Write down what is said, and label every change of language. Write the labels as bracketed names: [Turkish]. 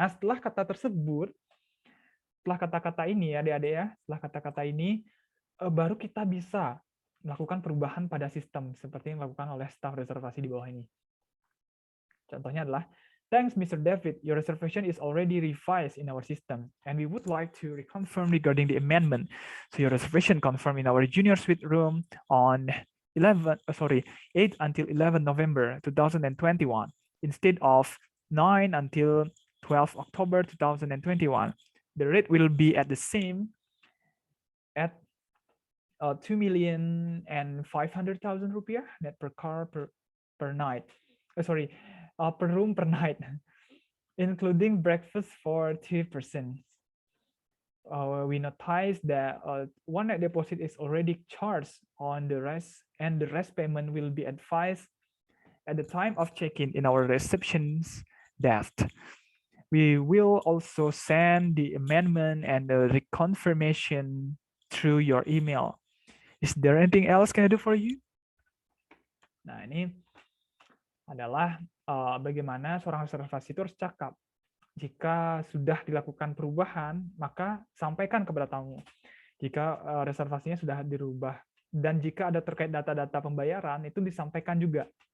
[Indonesian] Nah, setelah kata tersebut, setelah kata-kata ini ya adik-adik ya, setelah kata-kata ini, baru kita bisa melakukan perubahan pada sistem, seperti yang dilakukan oleh staf reservasi di bawah ini. Contohnya adalah, [English] thanks [Indonesian] Mr. [English] David, your reservation is already revised in our system, and we would like to reconfirm regarding the amendment. So your reservation confirmed in our junior suite room on 8 until 11 November 2021, instead of 9 until 12 October 2021. The rate will be at the same at 2,500,000 rupiah net per car per night. Per room per night, including breakfast for 2 persons. We notice that one night deposit is already charged on the rest, and the rest payment will be advised at the time of check-in in our reception's desk. We will also send the amendment and the reconfirmation through your email. Is there anything else can I do for you? [Indonesian] Nah, ini adalah bagaimana seorang reservasi itu harus cakap. Jika sudah dilakukan perubahan, maka sampaikan kepada tamu. Jika reservasinya sudah dirubah. Dan jika ada terkait data-data pembayaran, itu disampaikan juga.